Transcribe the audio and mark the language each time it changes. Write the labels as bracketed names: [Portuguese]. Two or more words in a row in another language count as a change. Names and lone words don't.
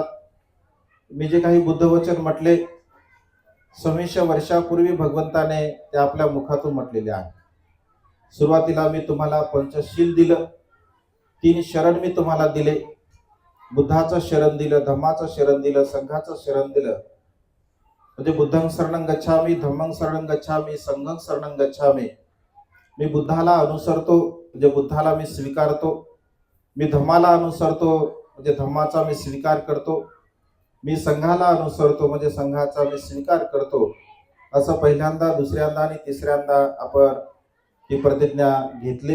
[Marathi] मी जे काही बुद्धवचन म्हटले 2600 वर्षापूर्वी भगवंताने ते आपल्या मुखातून म्हटलेले आहे. सुरुवातीला मी तुम्हाला पंचशील दिलं, 3 शरण मी तुम्हाला दिले. बुद्धाचं शरण दिलं, धम्माचं शरण दिलं, संघाचं शरण दिलं. म्हणजे [Pali] बुद्धं शरणं गच्छामि, धम्मं शरणं गच्छामि, संघं शरणं गच्छामि. [Marathi] मी बुद्धाला अनुसरतो म्हणजे बुद्धाला मी स्वीकारतो. मी धम्माला अनुसरतो म्हणजे धम्माचा मी स्वीकार करतो. मी संघाला अनुसरतो म्हणजे संघाचा मी स्वीकार करतो. असं पहिल्यांदा, दुसऱ्यांदा आणि तिसऱ्यांदा आपण ही प्रतिज्ञा घेतली.